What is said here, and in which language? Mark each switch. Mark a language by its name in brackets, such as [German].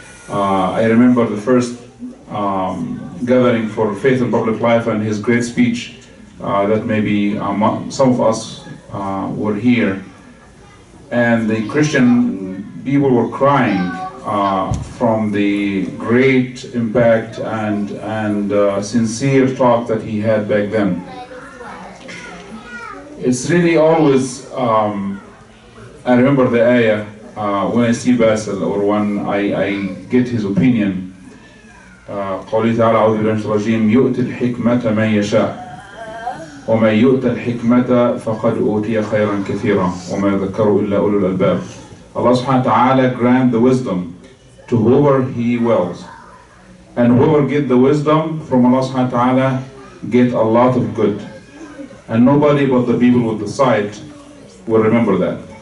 [English] I remember the first gathering for Faith and Public Life and his great speech that maybe some of us were here, and the Christian people were crying from the great impact and sincere talk that he had back then. It's really always, I remember the ayah when I see Basil or when I get his opinion. [Arabic] قوله تعالى أعوذ بالله من الرجيم يؤتي الحكمة من يشاء ومن يؤتى الحكمة فقد أوتي خيرا كثيرا وما يذكر إلا أولو الألباب. [English] Allah subhanahu wa ta'ala grant the wisdom to whoever He wills, and whoever get the wisdom from Allah subhanahu wa ta'ala get a lot of good, and nobody but the people with the sight will remember that.